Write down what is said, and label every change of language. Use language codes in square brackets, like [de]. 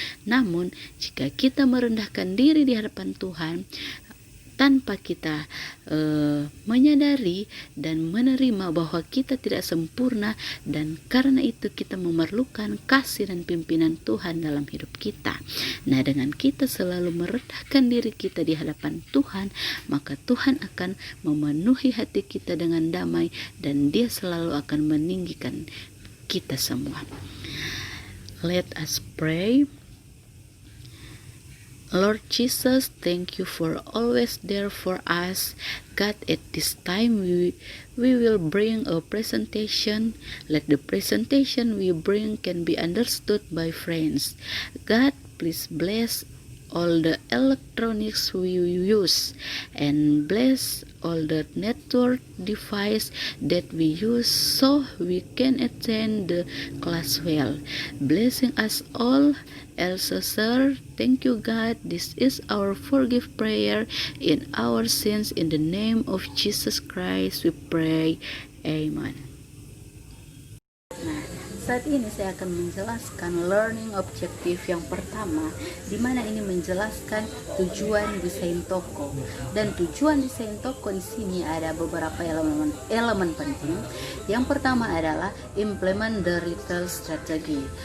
[id] Namun, jika kita merendahkan diri di hadapan Tuhan tanpa kita menyadari dan menerima bahwa kita tidak sempurna, dan karena itu kita memerlukan kasih dan pimpinan Tuhan dalam hidup kita. Nah, dengan kita selalu merendahkan diri kita di hadapan Tuhan, maka Tuhan akan memenuhi hati kita dengan damai dan Dia selalu akan meninggikan kita semua. [en] Let us pray. Lord Jesus, thank you for always there for us. God, at this time we will bring a presentation. Let the presentation we bring can be understood by friends. God, please bless all the electronics we use and bless all the network device that we use so we can attend the class well. Blessing us all. Also, sir, thank you, God. This is our forgive prayer in our sins. In the name of Jesus Christ, we pray. Amen. [id] Nah, saat ini saya akan menjelaskan learning objective yang pertama, di mana ini menjelaskan tujuan desain toko. Dan tujuan desain toko di sini ada beberapa elemen penting. Yang pertama adalah [en] implement the retail strategy.